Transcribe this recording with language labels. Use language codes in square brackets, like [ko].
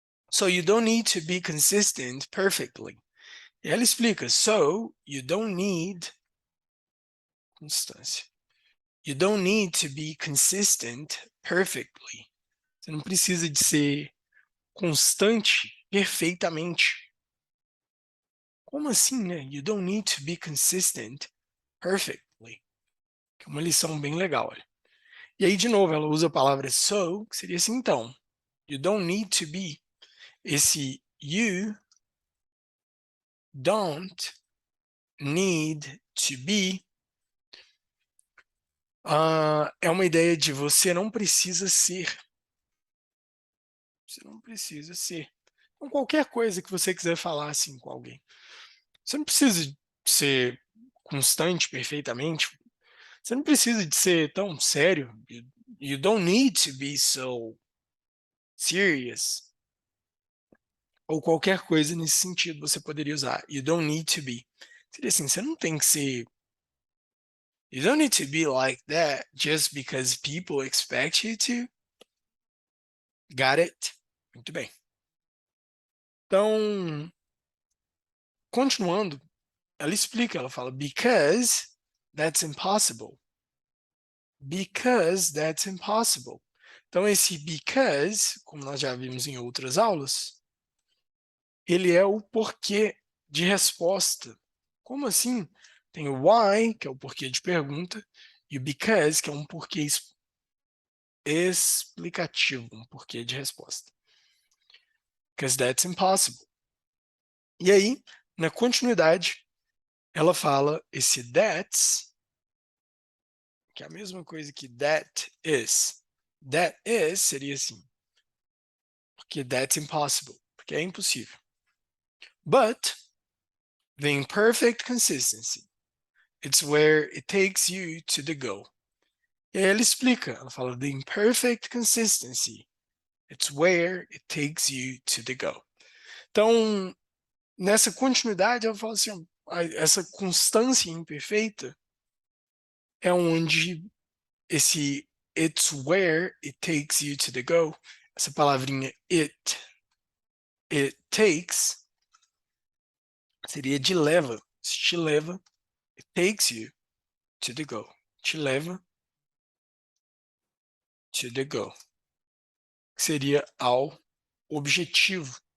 [en] So you don't need to be consistent perfectly. E ela explica, so you don't need constância. You don't need to be consistent perfectly. [pt] Você não precisa de ser constante perfeitamente. Como assim, né? [en] You don't need to be consistent perfectly. [pt] Que é uma lição bem legal, olha. E aí, de novo, ela usa a palavra so, que seria assim, então. [en] You don't need to be. Esse you don't need to be é uma ideia de você não precisa ser. [pt] Você não precisa ser. Com qualquer coisa que você quiser falar assim com alguém. Você não precisa ser constante perfeitamente. Você não precisa de ser tão sério. [en] You don't need to be so serious. [pt] Ou qualquer coisa nesse sentido você poderia usar. You don't need to be. Seria assim, você não tem que ser. [en] You don't need to be like that just because people expect you to. Got it? Muito bem. [pt] Então, continuando, ela explica, ela fala, because that's impossible. [en] Because that's impossible. [pt] Então, esse because, como nós já vimos em outras aulas, ele é o porquê de resposta. Como assim? Tem o why, que é o porquê de pergunta, e o because, que é um porquê explicativo, um porquê de resposta. [en] Because that's impossible. [pt] E aí, na continuidade, ela fala esse that's, que é a mesma coisa que that is. That is seria assim, porque that's impossible, porque é impossível. [en] But the imperfect consistency, it's where it takes you to the goal. E aí ela explica, ela fala the imperfect consistency, it's where it takes you to the goal. [pt] Então, nessa continuidade, ela fala assim, essa constância imperfeita é onde esse it's where it takes you to the goal, essa palavrinha it takes, seria de leva, te leva, it takes you to the goal, te leva to the goal, que seria ao objetivo.